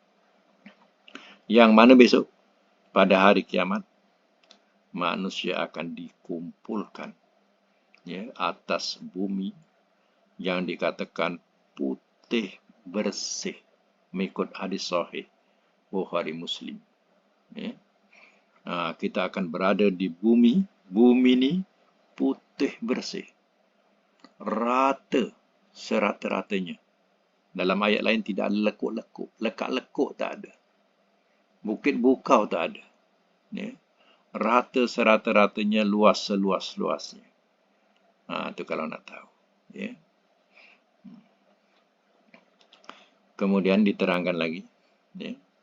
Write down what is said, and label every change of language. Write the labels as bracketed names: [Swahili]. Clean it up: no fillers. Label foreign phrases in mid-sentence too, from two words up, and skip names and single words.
[Malay] Yang mana besok pada hari kiamat manusia akan dikumpulkan, ya, atas bumi yang dikatakan putih bersih mengikut hadis sahih Bukhari Muslim. Ya. Kita akan berada di bumi. Bumi ini putih bersih, rata, serata-ratanya. Dalam ayat lain tidak ada lekuk-lekuk, lekak-lekuk tak ada, bukit bukau tak ada. Ya. Rata serata-ratanya, luas seluas-luasnya. Itu kalau nak tahu. Ya. Kemudian diterangkan lagi. Ya.